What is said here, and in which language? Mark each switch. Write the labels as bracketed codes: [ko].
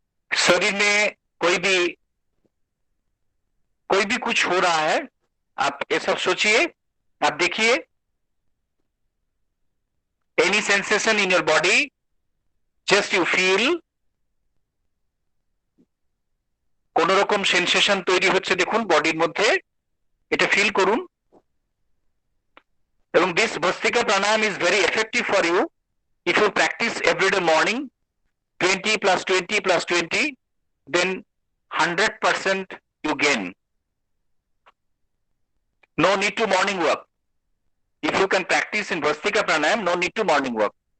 [hi] शरीर में कोई भी कुछ हो रहा है, आप ये सब सोचिए, आप देखिए. [en] Any sensation in your body, just you feel. [bn] কোন রকম সেন্সেশন তৈরি হচ্ছে দেখুন বডির মধ্যে, এটা ফিল করুন. [en] এবং this Bhastrika pranayam is very effective for you if you practice every day morning 20 plus 20 plus 20, then 100% you gain. No need to morning work. If you can practice in Bhastrika pranayam, no need to morning work.